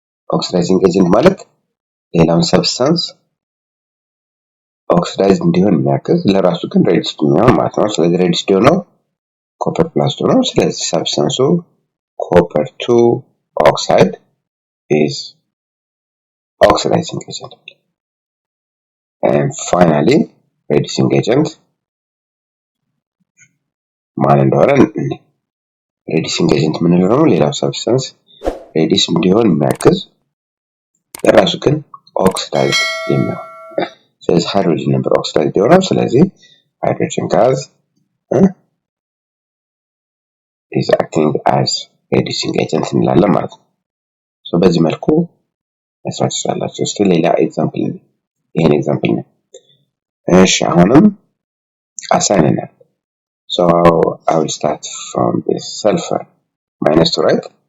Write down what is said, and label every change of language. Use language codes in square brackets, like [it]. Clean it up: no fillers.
[am] ኦክሲዳይዚንግ ኤጀንት ማለት ሌላውን ሰብስታንስ ኦክሲዳይዝ እንዲሆን የሚያግዝ ለራሱ ግን ሬዲዩስድ የሚሆን ማለት ነው። ስለዚህ ሬዲዩስድ የሆነው ኮፐር ፕላስ 2 ነው። ስለዚህ ሰብስታንሱ ኮፐር 2 ኦክሳይድ [en] is oxidizing agent. And finally reducing agent [am] ማን እንደሆነ [en] reducing agent [am] ምንለው ነው? ሌላው ሰብስታንስ ሬዲዩስ እንዲሆን የሚያግዝ ለራሱ ግን ኦክሲዳይዝ የሚሆን። ስለዚህ ሃይድሮጅን ነበር ኦክሲዳይዝ የሆነው። ስለዚህ ሃይድሮጅን ጋዝ [en] is acting as reducing agent [am] እንላለን ማለት ነው። ሶ በዚህ መልኩ መስራት ትችላላችሁ። እስኪ ሌላ ኤግዛምፕል ነው፣ ይሄን ኤግዛምፕል ነው። እሺ አሁንም አሳይነናል። [en] so I will start from this sulfur minus 2, right?